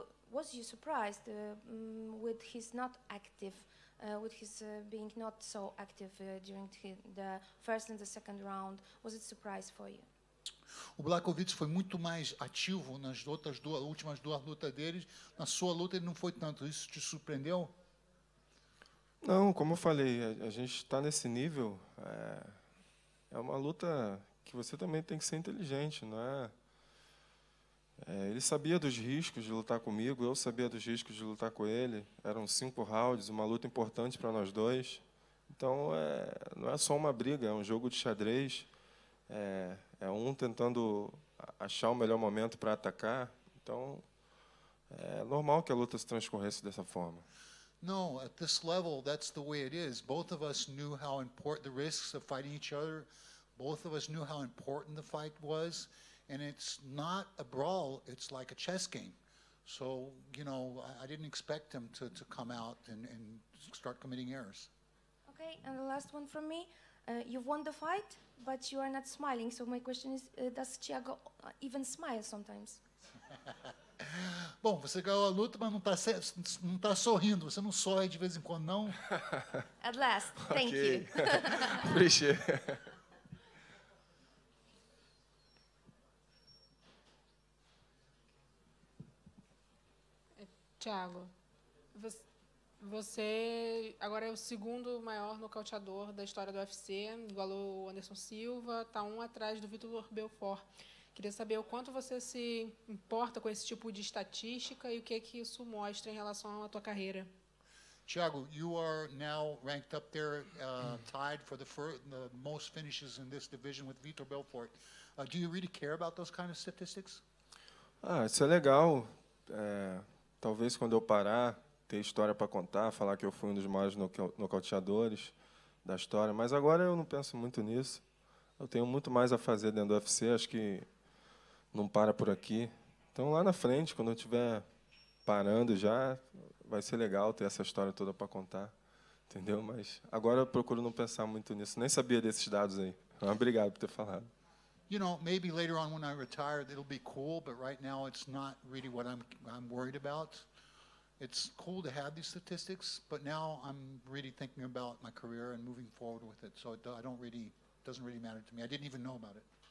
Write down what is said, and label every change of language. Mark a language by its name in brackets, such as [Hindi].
[English] Was you surprised with his not active, with his being not so active during the first and the second round? Was it a surprise for you? [Portuguese] O Blachowicz foi muito mais ativo nas últimas 2 lutas dele. Na sua luta ele não foi tanto. Isso te surpreendeu? Não, como eu falei, a gente está nesse nível, é uma luta que você também tem que ser inteligente, não é? Ele sabia dos riscos de lutar comigo, eu sabia dos riscos de lutar com ele, eram 5 rounds, uma luta importante para nós dois, então não é só uma briga, é um jogo de xadrez, é um tentando achar o melhor momento para atacar, então é normal que a luta se transcorresse dessa forma. [English] No, at this level, that's the way it is. Both of us knew how important the risks of fighting each other. Both of us knew how important the fight was. And it's not a brawl, it's like a chess game. So, you know, I didn't expect him to come out and start committing errors. Okay, and the last one from me. You've won the fight, but you are not smiling. So my question is, does Thiago even smile sometimes? [Portuguese] Bom, você ganhou a luta, mas não está sorrindo. Você não sorri de vez em quando, não? [English] At last, thank you. Appreciate. [Portuguese] Thiago, você agora é o segundo maior nocauteador da história do UFC, igualou o Anderson Silva, está 1 atrás do Vitor Belfort. Queria saber o quanto você se importa com esse tipo de estatística e o que isso mostra em relação à tua carreira. [English] Thiago, you are now ranked up there, tied for the most finishes in this division with Vitor Belfort. Do you really care about those kind of statistics? [Portuguese] Isso é legal. Talvez quando eu parar, ter história para contar, falar que eu fui um dos maiores nocauteadores da história. Mas agora eu não penso muito nisso. Eu tenho muito mais a fazer dentro do UFC. Acho que não para por aqui. Então, lá na frente, quando eu estiver parando já, vai ser legal ter essa história toda para contar, entendeu? Mas agora eu procuro não pensar muito nisso. Nem sabia desses dados aí. Obrigado por ter falado. [English] You know, maybe later on when I retire, it'll be cool, but right now it's not really what I'm worried about. It's cool to have these statistics, but now I'm really thinking about my career and moving forward with it. So it doesn't really matter to me. I didn't even know about it.